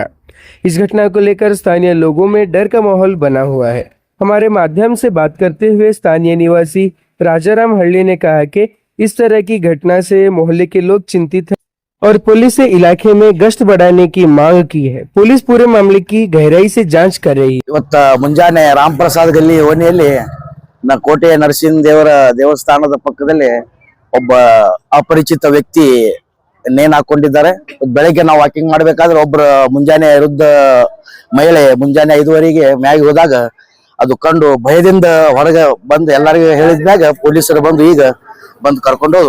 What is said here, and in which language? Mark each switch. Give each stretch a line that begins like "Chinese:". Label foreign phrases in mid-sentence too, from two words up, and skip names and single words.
Hindi: इस घटना को लेकर स्थानीय लोगों में डर का माहौल बना हुआ है। हमारे माध्यम से बात करते हुए स्थानीय निवासी राजाराम हल्ली ने कहा कि इस तरह की घटना से मोहल्ले के लोग चिंतित हैं और पुलिस से इलाके में गश्त बढ़ाने की मांग की है। पुलिस पूरे मामले की गहराई से जांच कर रही है।
Kannada: ಇವತ್ತ ಮುಂಜಾನೆ ರಾಮ್ ಪ್ರಸಾದ್ ಗಲ್ಲಿ ಓಣಿಯಲ್ಲಿ ಕೋಟೆ ನರಸಿಂಹ ದೇವರ ದೇವಸ್ಥಾನದ ಪಕ್ಕದಲ್ಲಿ ಒಬ್ಬ ಅಪರಿಚಿತ ವ್ಯಕ್ತಿ ನೇಣು ಹಾಕೊಂಡಿದ್ದಾರೆ. ಬೆಳಗ್ಗೆ ನಾವು ವಾಕಿಂಗ್ ಮಾಡ್ಬೇಕಾದ್ರೆ ಒಬ್ರು ಮುಂಜಾನೆ ವೃದ್ಧ ಮಹಿಳೆ ಮುಂಜಾನೆ 5:15ಗೆ ಮ್ಯಾಗೆ ಹೋದಾಗ ಅದು ಕಂಡು ಭಯದಿಂದ ಹೊರಗೆ ಬಂದು ಎಲ್ಲರಿಗೂ ಹೇಳಿದ್ಮ್ಯಾಗ ಪೊಲೀಸರು ಬಂದು ಈಗ ಬಂದು ಕರ್ಕೊಂಡು ಹೋದ್ರು.